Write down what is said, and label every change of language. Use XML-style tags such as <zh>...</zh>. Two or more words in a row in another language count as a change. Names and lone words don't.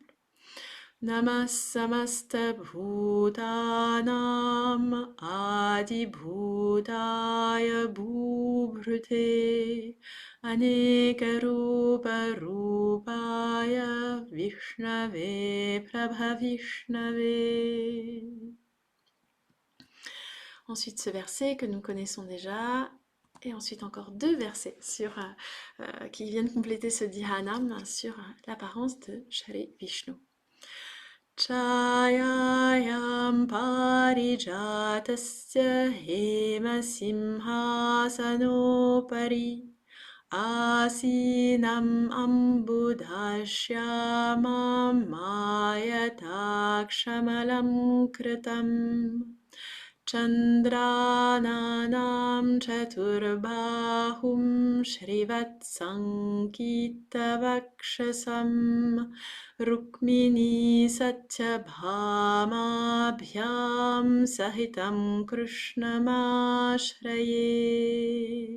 <sa>Namas samasta bhutanam adibhutaya bhubrute aneka rupa rupaya Vishnave Prabhavishnave.</sa> <fr>Ensuite ce verset que nous connaissons déjà, et ensuite encore deux versets qui viennent compléter ce dhyanam sur l'apparence de Shri Vishnu.</fr> <sa>Chayayam parijatasya hema simhasanopari asinam ambudhashyamam mayataksamalam kritam Chandrananam chaturbahum Shrivatsankitavakshasam Rukmini Satyabhamabhyam Sahitam Krishnamashraye.</sa>